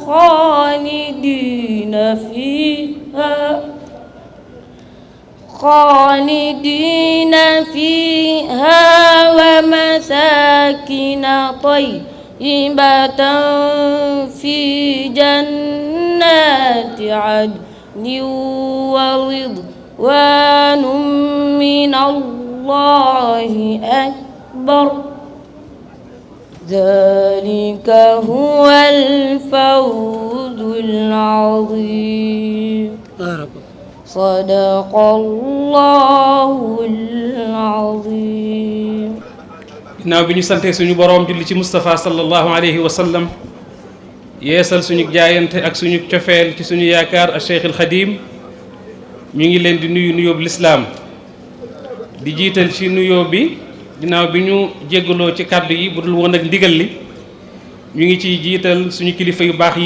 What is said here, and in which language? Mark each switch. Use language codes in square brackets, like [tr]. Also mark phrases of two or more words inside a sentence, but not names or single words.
[ar] خالدين فيها ومساكن طيبة في جنات عدن ورضوان من الله أكبر ذلك هو الفوز العظيم صدق الله العظيم [wo] ginnaaw bi ñu santee suñu boroom julli ci Moustapha [ar] صلى الله عليه وسلم [wo] yeesal suñu jaayante ak suñu cofeel ci suñu yaakaar ak Cheikh al Khadim ñu ngi leen di nuyu nuyoo bi lislaam di jiital ci nuyoo bi ginnaaw bi ñu jéggaloo ci kàddu yi bu dul woon ak ndigal li ñu ngi ciy jiital suñu kilifa yu baax